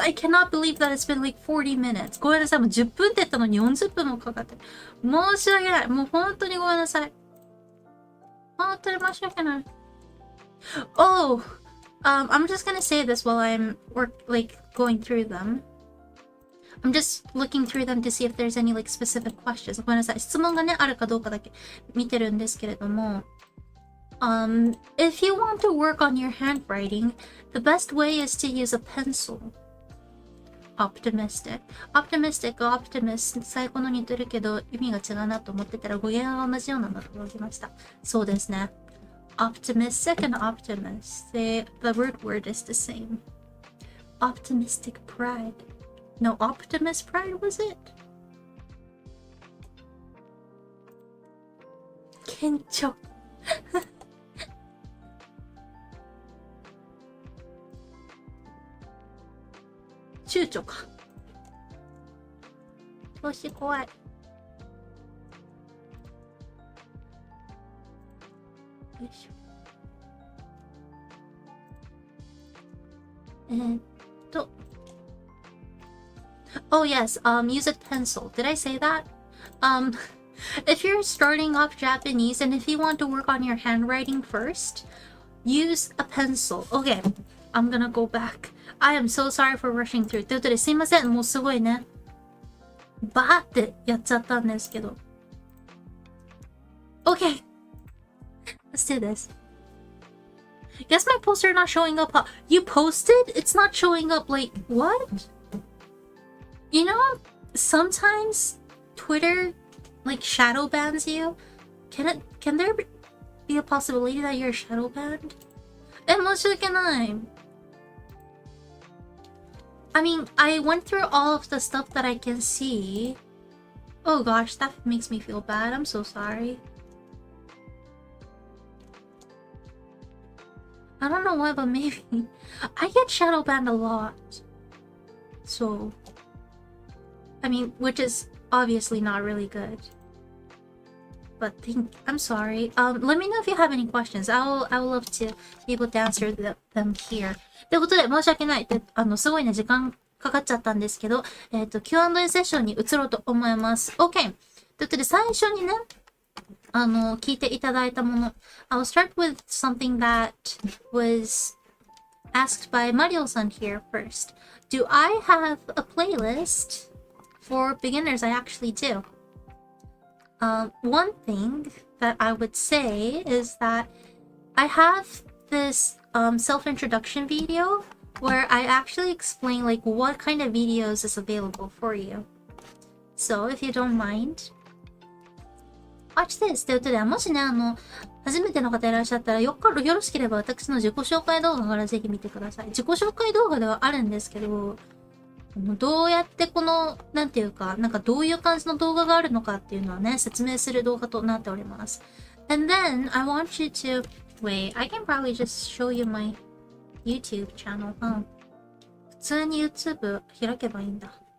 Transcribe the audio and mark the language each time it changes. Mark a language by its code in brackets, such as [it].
[en] I cannot believe that it's been 40 minutes. [ja] ごめんなさい。もう10分って言ったのに40分もかかってる。申し訳ない。もう本当にごめんなさい。本当に申し訳ない。 [en] Oh, I'm just gonna say this while I'm going through them. I'm just looking through them to see if there's any specific questions. [ja] ごめんなさい。質問がね、あるかどうかだけ見てるんですけれども。 [en] If you want to work on your handwriting, the best way is to use a pencil. Optimistic. Optimistic, optimist. [ja] 最後の似てるけど意味が違うなと思ってたら語源が同じようなのが届きました。そうですね。 [en] Optimistic and optimist. The root word is the same. Optimistic pride. No, optimist pride was it? [ja] 緊張躊躇か。調子怖い。よいしょ。 [en] Oh yes, use a pencil. Did I say that? If you're starting off Japanese and if you want to work on your handwriting first, use a pencil. Okay, I'm gonna go back. I am so sorry for rushing through. [ja] ということですいません。もうすごいね。バーってやっちゃったんですけど。 [en] Okay, let's do this. Guess my poster not showing up. You posted? It's not showing up. Like, what? You know, sometimes Twitter, like, shadow bans you. Can there be a possibility that you're shadow banned? [ja] 申し訳ない。 [en] I mean, I went through all of the stuff that I can see. Oh gosh, that makes me feel bad. I'm so sorry. I don't know why, but maybe I get shadow banned a lot. So, I mean, which is obviously not really good. But I'm sorry. Let me know if you have any questions. I would love to be able to answer them here. [ja] ということで、申し訳ない。すごいね、時間かかっちゃったんですけど、Q&A セッションに移ろうと思います。 [en] OK! [ja] ということで、最初にね、聞いていただいたもの。 [en] I'll start with something that was asked by Mario-san here first. Do I have a playlist for beginners? I actually do. One thing that I would say is that I have this self-introduction video where I actually explain like what kind of videos is available for you. So if you don't mind, watch this. [ja] ということで、もしね、初めての方いらっしゃったら、よろしければ私の自己紹介動画からぜひ見てください。自己紹介動画ではあるんですけど、どうやってこの、なんていうか、なんかどういう感じの動画があるのかっていうのはね、説明する動画となっております。 [en] And then, I want you to... Wait, I can probably just show you my YouTube channel. [ja] 普通に YouTube 開けばいいんだ。